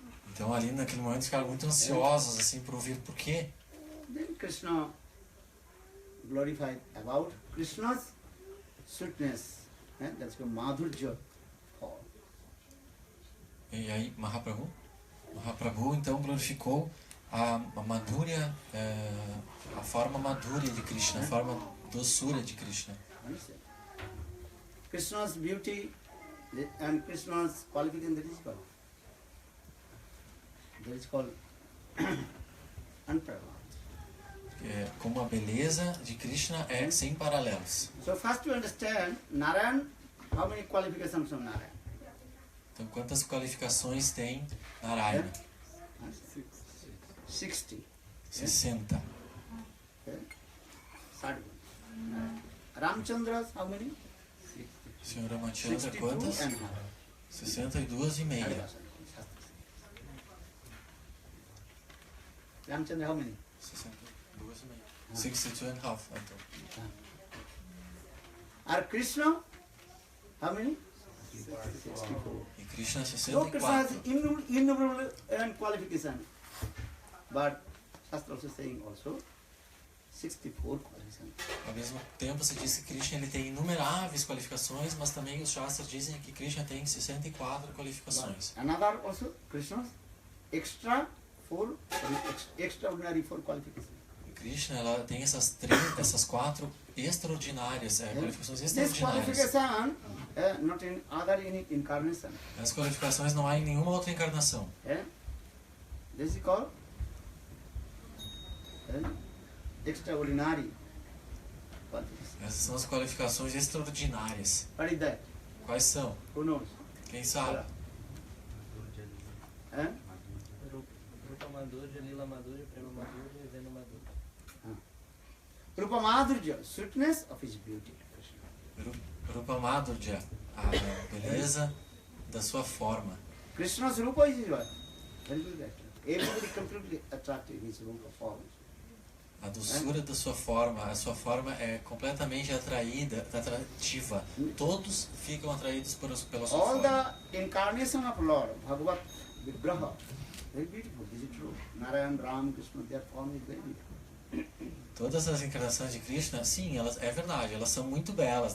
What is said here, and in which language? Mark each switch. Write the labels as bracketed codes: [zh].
[pt] Então ali naquele momento ficaram muito ansiosos assim por ouvir por quê. [en] Then Krishna glorified about Krishna's sweetness. That's called Madhurya. [pt] E aí Mahaprabhu então glorificou a Madhurya, a forma Madhurya de Krishna, a forma doçura de Krishna. [en] Krishna's beauty and Krishna's qualification, that is called unparalleled. [pt] Como a beleza de Krishna é sem paralelos. [en] So first to understand Narayan, how many qualifications from Narayan? [pt] Então quantas qualificações tem Narayana? [en] 60. [pt] 60. [en] Ramchandra, how many? [pt] Senhor Ramachandra, quantas? 62,5. [en] Ramchandra, how many? [pt] 62,5. [en] 62 and half, [pt] então. [en] Are Krishna, how many? [pt] 64. E Krishna [en] So Krishna has 64. innumerable qualification. But Shastra also saying also 64 qualifications. [pt] Ao mesmo tempo se diz que Krishna ele tem inumeráveis qualificações, mas também os Shastras dizem que Krishna tem 64 qualificações. [en] Another also Krishna's extraordinary 4 qualifications. [pt] Krishna ela tem essas 4 extraordinárias, qualificações [en] This [pt] extraordinárias. [en] qualification not in other incarnation. [pt] As qualificações não há em nenhuma outra encarnação. [en] This is called extraordinary qualification. [pt] Essas são as qualificações extraordinárias. [en] What is that? [pt] Quais são? [en] Who knows? [pt] Quem sabe? Rupa Madhurya, Lila Madhurya, Prema Madhurya e Venu Madhurya. [en] Rupa Madhurya, sweetness of his beauty. [pt] Rupa Madhurya, a beleza da sua forma. [en] Krishna's Rupa is what? Very good actor. Everybody completely attracted his Rupa form. [pt] A doçura da sua forma, a sua forma é completamente atrativa. Todos ficam atraídos pela sua [en] All [pt] forma. [en] the incarnation of Lord, Bhagavat, Vigraha, very beautiful. Is it true? Narayan, Ram, Krishna, their form is very beautiful. [pt] Todas as encarnações de Krishna, sim, é verdade, elas são muito belas.